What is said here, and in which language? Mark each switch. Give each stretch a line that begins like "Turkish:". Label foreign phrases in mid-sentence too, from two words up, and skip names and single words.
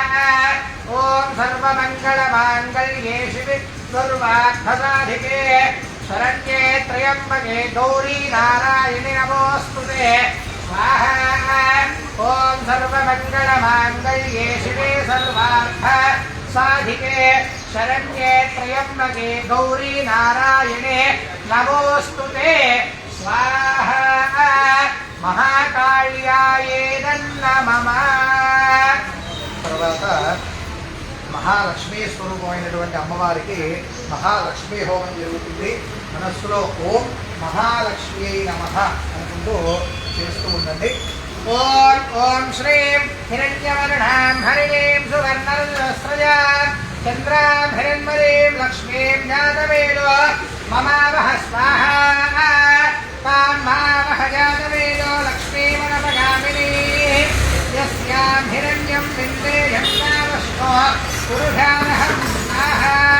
Sanskrit: ओम सर्वमंगलमांगल्ये शिवे सर्वार्थसाधिके शरण्ये त्र्यंबके गौरी नारायणि नमोस्तुते स्वाहा ओम सर्वमंगलमांगल्ये शिवे सर्वार्थ साधिके शरण्ये त्र्यंबके गौरी नारायणे नमोस्तुते स्वाहा महाकाళ్యాయే నమః.
Telugu: తర్వాత మహాలక్ష్మీ స్వరూపమైనటువంటి అమ్మవారికి మహాలక్ష్మీ హోమం జరుగుతుంది. మనస్సులో
Sanskrit: ఓం మహాలక్ష్మీ నమః
Telugu: అనుకుంటూ చేస్తూ ఉండండి.
Sanskrit: ఓం ఓం శ్రీం హిరణ్యవర్ణాం హరిణీం సువర్ణరజస్రజాం చంద్రాం హిరణ్మయీం లక్ష్మీం జాతవేదో మమావహ స్వాహా తాం మావహ జాతవేదో లక్ష్మీమనపగామినీ యస్యాం హిరణ్యం విందేయం నావశ్వో పురుషానహం స్వాహా